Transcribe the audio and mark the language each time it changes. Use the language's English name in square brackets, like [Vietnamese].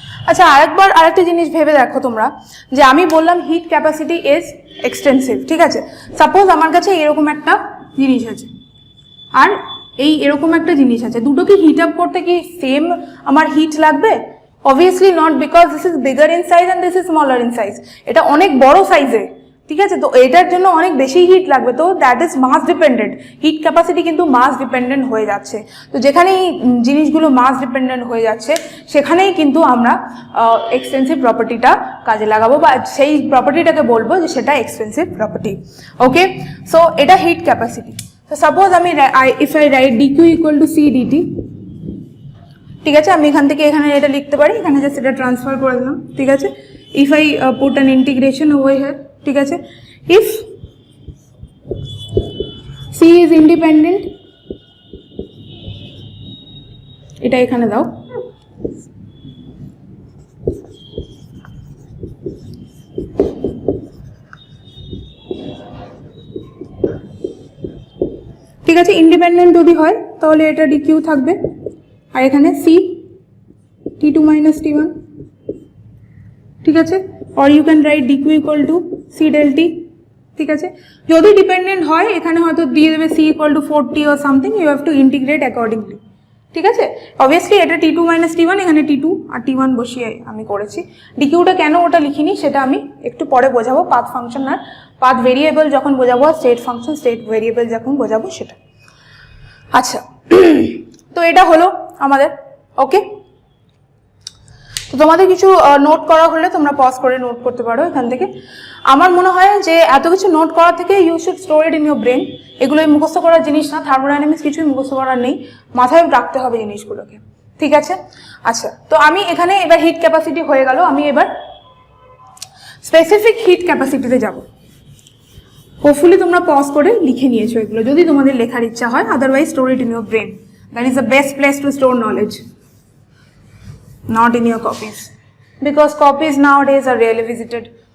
[Bangla] আচ্ছা, আরেকটা জিনিস ভেবে দেখো তোমরা, যে আমি বললাম হিট ক্যাপাসিটি ইজ এক্সটেন্সিভ, ঠিক আছে। সাপোজ আমার কাছে এরকম একটা জিনিস আছে আর এরকম একটা জিনিস আছে, দুটো কি হিট আপ করতে কি সেম আমার হিট লাগবে? [English] Obviously not, because this is bigger in size and this is smaller in size. [Bangla] এটা অনেক বড় সাইজে, ঠিক আছে, তো এটার জন্য অনেক বেশি হিট লাগবে, তো [English] That is mass dependent. [Bangla] Hit capacity কিন্তু মাস ডিপেন্ডেন্ট হয়ে যাচ্ছে, তো যেখানেই জিনিসগুলো মাস ডিপেন্ডেন্ট হয়ে যাচ্ছে সেখানেই কিন্তু আমরা এক্সটেন্সিভ প্রপার্টিটা কাজে লাগাবো, বা সেই প্রপার্টিটাকে বলবো যে সেটা এক্সটেন্সিভ প্রপার্টি। ওকে, সো এটা হিট ক্যাপাসিটি। তো সাপোজ আমি [English] if I write dq equal to c dt, [Bangla] ঠিক আছে, আমি এখান থেকে এখানে এটা লিখতে পারি, এখানে জাস্ট এটা ট্রান্সফার করে দিলাম, ঠিক আছে। [English] if I put an integration over here, [Bangla] ঠিক আছে, ইফ c ইজ ইন্ডিপেন্ডেন্ট, এটা এখানে দাও, ঠিক আছে। ইন্ডিপেন্ডেন্ট যদি হয় তাহলে এটা dq থাকবে, আর এখানে c t2 minus t1, ঠিক আছে। [English] or you can write dq equal to c del t, [Bangla] ঠিক আছে। যদি ডিপেন্ডেন্ট হয় এখানে হয়তো দিয়ে দেবে [English] c equal to 4t or something, you have to integrate accordingly, ঠিক আছে। [Bangla] অবভিয়াসলি এটা t2 minus t1, এখানে t2 আর t1 বসিয়ে আমি করেছি। dqটা কেন ওটা লিখিনি সেটা আমি একটু পরে বোঝাবো, পাথ ফাংশন আর পাথ ভেরিয়েবল যখন বোঝাবো, স্টেট ফাংশন স্টেট ভেরিয়েবল যখন বোঝাবো সেটা। আচ্ছা, তো এটা হলো আমাদের। ওকে, তো তোমাদের কিছু নোট করা হলে তোমরা পজ করে নোট করতে পারো এখান থেকে। আমার মনে হয় যে এত কিছু নোট করা থেকে [English] You should store it in your brain. [Bangla] এগুলোই মুখস্থ করার জিনিস না, থার্মোডাইনামিক্স কিছুই মুখস্থ করার নেই, মাথায় রাখতে হবে জিনিসগুলোকে। ঠিক আছে। আচ্ছা, তো আমি এখানে এবার হিট ক্যাপাসিটি হয়ে গেল, আমি এবার স্পেসিফিক হিট ক্যাপাসিটিতে যাব। হোপফুলি তোমরা পজ করে লিখে নিয়েছো এগুলো, যদি তোমাদের লেখার ইচ্ছা হয়, [English] Otherwise store it in your brain. That is the best place to store knowledge, not in your copies, because copies nowadays are rarely visited.